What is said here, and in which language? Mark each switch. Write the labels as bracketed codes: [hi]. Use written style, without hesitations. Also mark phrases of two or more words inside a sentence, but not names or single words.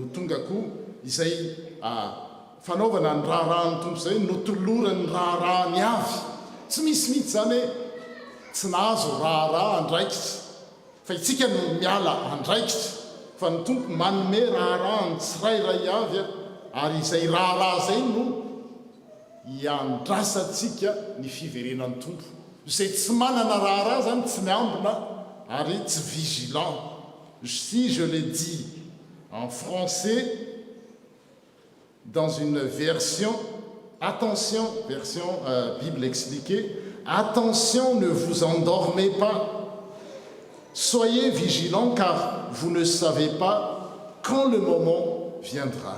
[mg] tonga koa izay fanaovana ny raharahany tompo zay notolorany raharahany avy tsy misy mihitsy zany hoe tsy nahazo raharaha andraikitra fa itsika no miala andraikitra fa ny tompo manome raharahany tsirairay avy ary izay raharaha zay no iandrasatsika ny fiverenan'ny tompo zay tsy manana raharaha zany tsy miambina ary tsy vigilant. [fr] Si je le dis en français dans une version, attention, version Bible expliquée, attention, ne vous endormez pas, soyez vigilants car vous ne savez pas quand le moment viendra.